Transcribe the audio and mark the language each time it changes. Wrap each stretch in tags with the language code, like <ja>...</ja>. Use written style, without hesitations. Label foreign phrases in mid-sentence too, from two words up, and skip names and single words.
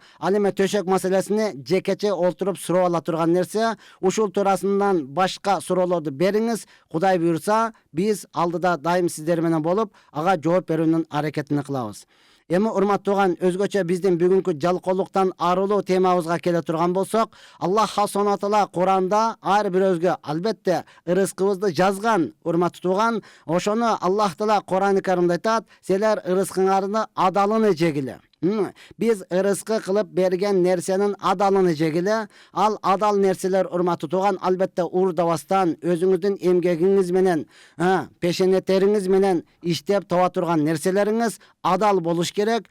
<ky>Ал эми төшөк маселесини жекече олтуруп суроо ала турган нерсе. Ушул туурасынан башка суроолорду бериңиз. Кудай буйрса, биз алдыда дайым сиздер менен болуп, ага жооп берүүнүн аракетин кылабыз. Эми урматтуу туган, өзгөчө биздин бүгүнкү жалкоолуктан арылуу темабызга келе турган болсок, Аллах</ky> <ar>سبحانه وتعالى</ar> <ky>Куранда ар бирөөбүзгө албетте ырыскыбызды жазган. Урматтуу туган, ошону Аллах таала Куран-ы Каримде айтат: "Силер ырыскыңарды адалын жегиле." Биз ырыскы кылып берген нерсенин адалын жегиле. Ал адал нерселер, урматтуу туган, албетте уурдабастан өзүңүздүн эмгегиңиз менен, пешенеттериңиз менен иштеп таба турган нерселериңиз адал болуш керек.</ky>